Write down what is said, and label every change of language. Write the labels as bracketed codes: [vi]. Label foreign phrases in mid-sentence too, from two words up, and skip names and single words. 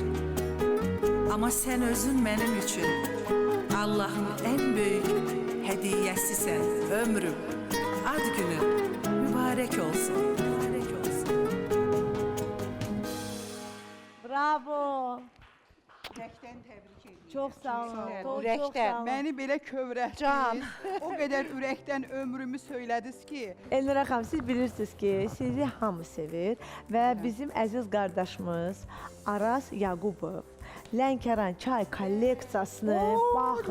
[tr] Ama sen özün benim için Allah'ın en büyük hediyesisin. Ömrüm, ad günün mübarek olsun. Mübarek olsun. Bravo. [az] Ürəkdən təbrik edirəm. [tr] Çok sağ olun. Çok [az] Ürəkdən. [tr] sağ olun. [az] Məni belə kövrətdiniz. O qədər ürəkdən ömrümü söylədiniz ki, Elnura xanım, siz bilirsiniz ki, sizi hamı sevir və bizim əziz qardaşımız Aras Yaqubov Lənkəran çay kolleksiyasını baxın.